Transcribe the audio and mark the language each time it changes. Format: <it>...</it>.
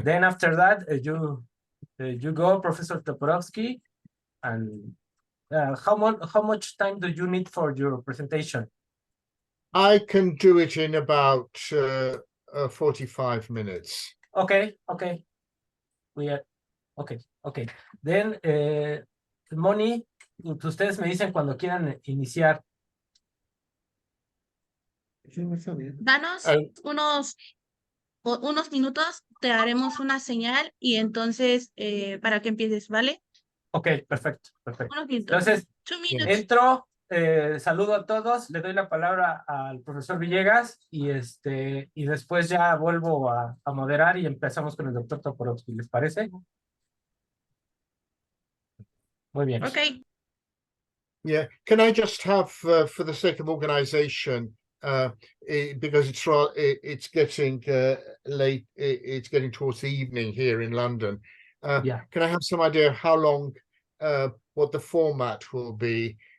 <en>Then after that, you go, Professor Toporowski, and how much time do you need for your presentation? I can do it in about 45 minutes. Okay. We are okay.</en> <es>Then, Moni, ustedes me dicen cuando quieran iniciar. Danos unos minutos, te haremos una señal y entonces para que empieces, ¿vale? Ok, perfecto. Unos minutos. Entonces,</es> <en>2 minutes.</en> <es>entro, saludo a todos, le doy la palabra al profesor Villegas y después ya vuelvo a moderar y empezamos con el doctor Toporowski, ¿les parece? Muy bien.</es> <en>Okay. Yeah, can I just have, for the sake of organization, because it's getting late, it's getting towards the evening here in London. Yeah. Can I have some idea how long, what the format will be?</en>